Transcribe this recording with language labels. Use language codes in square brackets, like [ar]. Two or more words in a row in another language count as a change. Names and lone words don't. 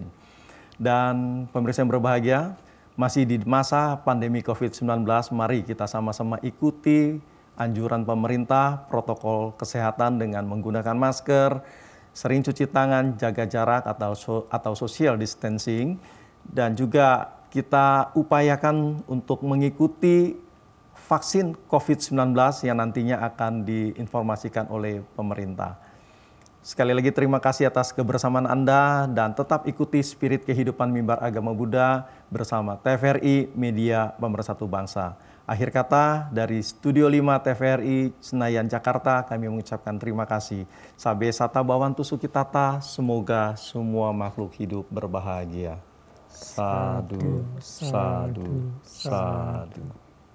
[id] Dan pemirsa yang berbahagia, masih di masa pandemi COVID-19, mari kita sama-sama ikuti anjuran pemerintah, protokol kesehatan dengan menggunakan masker, sering cuci tangan, jaga jarak atau [en] social distancing, [id] dan juga kita upayakan untuk mengikuti vaksin COVID-19 yang nantinya akan diinformasikan oleh pemerintah. Sekali lagi terima kasih atas kebersamaan Anda dan tetap ikuti spirit kehidupan mimbar agama Buddha bersama TVRI Media Pemersatu Bangsa. Akhir kata dari Studio 5 TVRI Senayan Jakarta, kami mengucapkan terima kasih. [pi] Sabe sata bawantu sukitata, [id] semoga semua makhluk hidup berbahagia. [pi] Sadu, sadu, sadu.